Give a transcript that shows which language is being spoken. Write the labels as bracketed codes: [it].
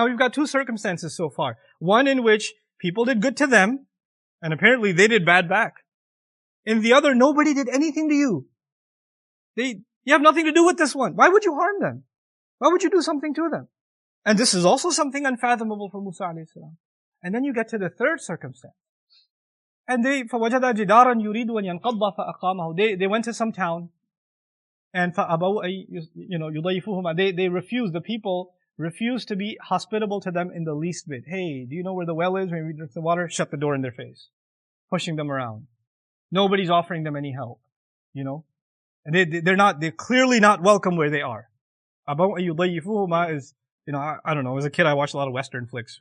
[en] Now we've got 2 circumstances so far. One in which people did good to them, and apparently they did bad back. In the other, nobody did anything to you. You have nothing to do with this one. Why would you harm them? Why would you do something to them? And this is also something unfathomable for Musa alayhi salam. And then you get to the third circumstance. And [ar] فَوَجَدَ جِدَارًا يُرِيدُ أَن يَنْقَضَّ فَأَقَامَهُ. [en] They went to some town, and [ar] فَأَبَوْا يُضَيِّفُوهُمَا. [en] They refused, the people refused to be hospitable to them in the least bit. Hey, do you know where the well is? When we drink the water, shut the door in their face. Pushing them around. Nobody's offering them any help. You know? And they're clearly not welcome where they are. [ar] أَبَوْا يُضَيِّفُوهُمَا [en] is, I don't know, as a kid I watched a lot of Western flicks.